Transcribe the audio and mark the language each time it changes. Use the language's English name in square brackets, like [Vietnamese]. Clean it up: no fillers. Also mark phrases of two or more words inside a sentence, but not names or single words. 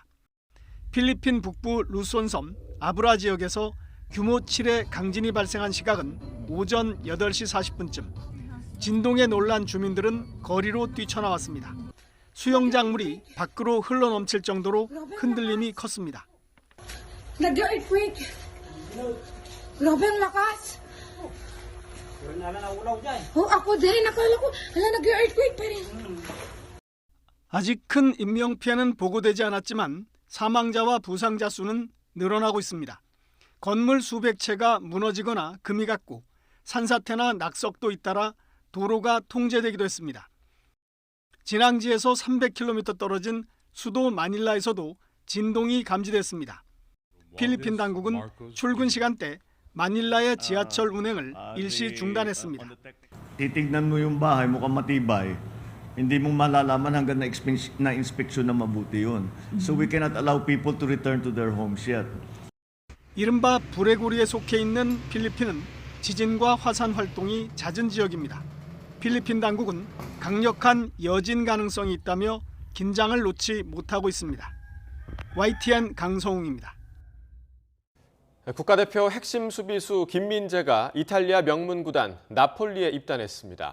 [Korean] 필리핀 북부 루손섬 아브라 지역에서 규모 7의 강진이 발생한 시각은 오전 8시 40분쯤. 진동에 놀란 주민들은 거리로 뛰쳐나왔습니다. 수영장물이 밖으로 흘러넘칠 정도로 흔들림이 컸습니다. [Filipino] Nag-earthquake. Grabe ang lakas. Ako din. Nakala ko, nag-earthquake pa rin. [Korean] 아직 큰 인명 피해는 보고되지 않았지만 사망자와 부상자 수는 늘어나고 있습니다. 건물 수백 채가 무너지거나 금이 갔고 산사태나 낙석도 잇따라 도로가 통제되기도 했습니다. 진앙지에서 300km 떨어진 수도 마닐라에서도 진동이 감지됐습니다. 필리핀 당국은 출근 시간대 마닐라의 지하철 운행을 일시 중단했습니다. [Filipino] Titignan mo yung bahay, mukhang matibay. Hindi mo malalaman hanggang na-inspeksyon na mabuti yun. [English] So we cannot allow people to return to their homes yet. [Korean] 이른바 불의 고리에 속해 있는 필리핀은 지진과 화산 활동이 잦은 지역입니다. 필리핀 당국은 강력한 여진 가능성이 있다며 긴장을 놓지 못하고 있습니다. YTN 강성웅입니다. 국가대표 핵심 수비수 김민재가 이탈리아 명문 구단 나폴리에 입단했습니다.